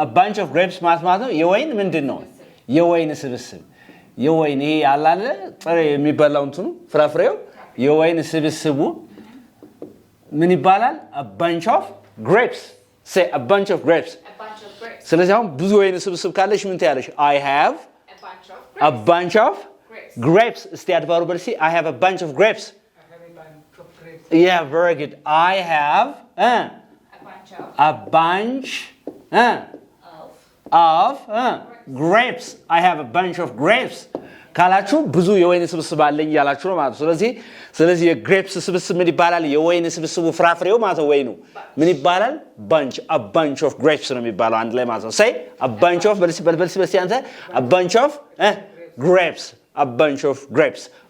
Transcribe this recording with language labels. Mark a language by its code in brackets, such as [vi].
[en] a bunch of grapes [am] ማለት ነው የወይን ምንድን ነው? የወይን ስብስብ። የወይን ይሄ አላለ ጥሬ የሚበላው እንትኑ ፍራፍሬው የወይን ስብስቡ ምን ይባላል? [en] a bunch of grapes. Say a bunch of grapes. A bunch of grapes. [am] ስለዚህ አሁን ብዙ ወይን ስብስብ ካለሽ ምን ትያለሽ? [en] I have A bunch of a grapes. bunch of grapes. [am] እስቲ አድባሩ በልሲ [en] I have a bunch of grapes. I have a bunch of grapes. Yeah, very good. I have A bunch of a bunch of of grapes. I have a bunch of grapes. [am] ካላችሁ ብዙ የወይን ስብስብ አለኝ ያላችሁ ነው ማለት ነው። ስለዚህ የግሬፕስ ስብስብ ምን ይባላል? የወይን ስብስቡ ፍራፍሬው ማለት ነው ወይኑ ምን ይባላል? [en] bunch, a bunch of grapes [am] ነው የሚባለው አንድ ላይ ማለት ነው። [en] say a bunch of [am] በልሲ አንተ [en] a bunch of grapes, a bunch of grapes.